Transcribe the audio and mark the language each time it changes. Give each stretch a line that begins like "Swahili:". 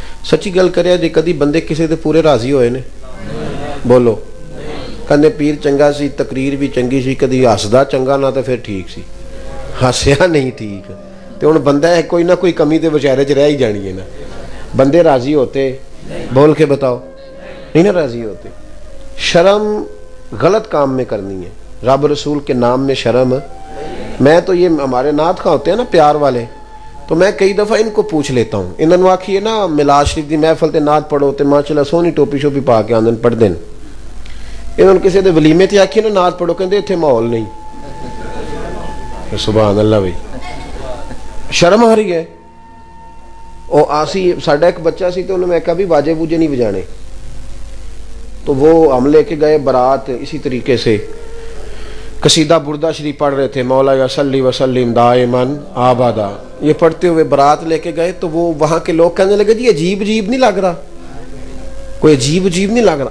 Punjabi: سچی گل کریا جی کدی بندے کسی دے پورے راضی ہوئے نے؟ بولو. کہنے پیر چنگا سی تقریر بھی چنگی سی کدی ہسدا چنگا نہ تو پھر ٹھیک سی ہسیا نہیں ٹھیک تو ہوں بندہ ہے کوئی نہ کوئی کمی تو بچارے چ رہ ہی جانی ہے نا.
Urdu: بندے راضی ہوتے بول کے بتاؤ نہیں نا راضی ہوتے. شرم غلط کام میں کرنی ہے. رب رسول کے نام میں شرم. میں تو یہ ہمارے نعت خواں ہوتے ہیں نا پیار والے تو میں کئی دفعہ ان کو پوچھ لیتا ہوں.
Punjabi: انہوں نے آکھی ہے نا میلاد شریف دی محفل تے نعت پڑھو تے ماشاءاللہ سونی ٹوپی شوپی پا کے آندن پڑھ دین. انہوں نے کسی دے ولیمے تے آکھی نا نعت پڑھو کہندے اتنے ماحول نہیں.
Urdu: سبحان اللہ بھائی شرم آ رہی ہے.
Punjabi: او آسی ساڈا ایک بچہ سی
Urdu: تو انہوں نے کہا بھی باجے بوجے نہیں بجانے تو وہ ہم لے کے گئے برات اسی طریقے سے قصیدہ بردہ شریف پڑھ رہے تھے مولا یا صلی وسلم دائماً آبادا یہ پڑھتے ہوئے برات لے کے گئے تو وہ وہاں کے لوگ کہنے لگے جی عجیب نہیں لگ رہا کوئی عجیب نہیں لگ رہا.